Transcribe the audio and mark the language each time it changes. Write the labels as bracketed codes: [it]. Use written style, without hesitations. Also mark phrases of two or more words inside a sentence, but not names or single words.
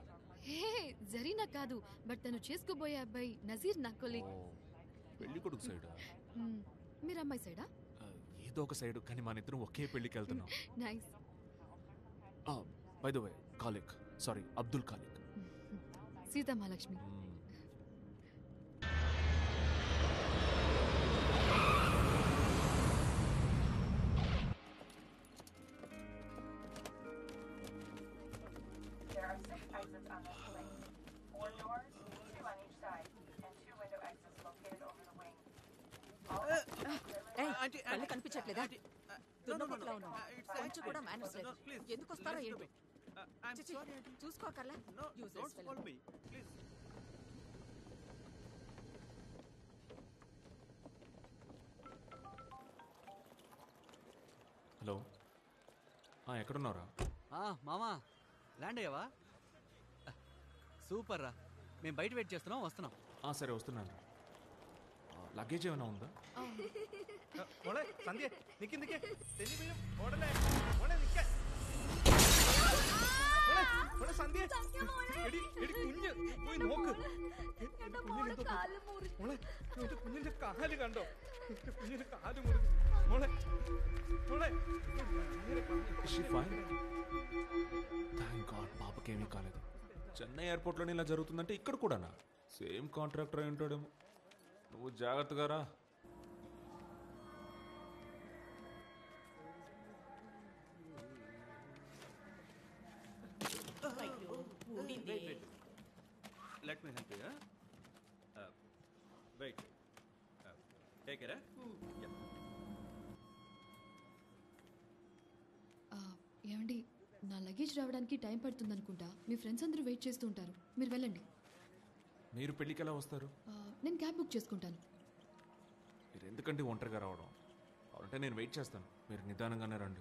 [te] హే, జరీనా కాదు, బట్ తను చేసుకోబోయే అబ్బాయి నజీర్ నా కొలీగ్. పెళ్లి కొడుకు సైడా? మీరు అమ్మాయి సైడా? ఏదో ఒక సైడ్, కానీ మన ఇద్దరం ఒకే పెళ్లికి వెళ్తున్నాం. నైస్. [en] by the way, [te] ఖాలిక్, సారీ అబ్దుల్ ఖాలిక్. సీతా మహాలక్ష్మి. [en] There are 6 exits on this link. 4 doors, 2 on each side, and 2 window exits located over the wing. [te] కళ్ళు కనిపించట్లేదా? దున్నపోతులా ఉన్నావు. కొంచెం కూడా మేనర్స్ లేదు. ఎందుకు వస్తారో ఏంటో. చూసుకోకర్లా. హలో, ఎక్కడున్నారా? మామా, ల్యాండ్ అయ్యావా? సూపర్ రా, మేము బయట వెయిట్ చేస్తున్నాం, వస్తున్నాం. సరే వస్తున్నాను. లగేజ్ ఏమైనా ఉందా? [ml] సంధ్య കാല് കണ്ടോ? കുഞ്ഞിന്റെ കാല് മുറിഞ്ഞു മോളെ. [te] పాపకేమీ కాలేదు. చెన్నై ఎయిర్పోర్ట్లోనే ఇలా జరుగుతుందంటే ఇక్కడ కూడానా? [en] same contractor [te] అయి ఉంటాడేమో. నువ్వు జాగ్రత్తగా రా. [en] Let me help you. Wait. Take it. Yeah. [te] ఏమండి, నా లగేజ్ రావడానికి టైం పడుతుంది అనుకుంటా. మీ ఫ్రెండ్స్ అందరూ వెయిట్ చేస్తూ ఉంటారు, మీరు వెళ్ళండి. మీరు పెళ్ళికి ఎలా వస్తారు? నేను [en] cab book [te] చేసుకుంటాను. మీరు ఎందుకంటే ఒంటరిగా రావడం? అంటే నేను వెయిట్ చేస్తాను, మీరు నిదానంగానే రండి.